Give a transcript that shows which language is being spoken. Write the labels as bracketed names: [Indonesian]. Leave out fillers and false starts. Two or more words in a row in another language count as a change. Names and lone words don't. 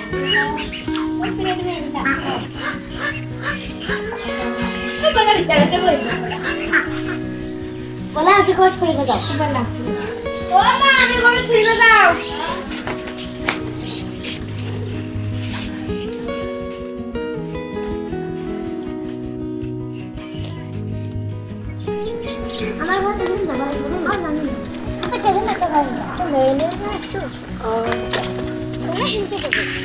[Assamese] বলা আজি ক'ত ফুৰিব যাওঁ বলা মা আমি ক'ত ফুৰিব যাওঁ [Bangla] আমার ঘর থেকে যাবা জানি আচ্ছা কেন একটা গাড়ি তো মেলে না আসছো তোমরা হিন্দি বলো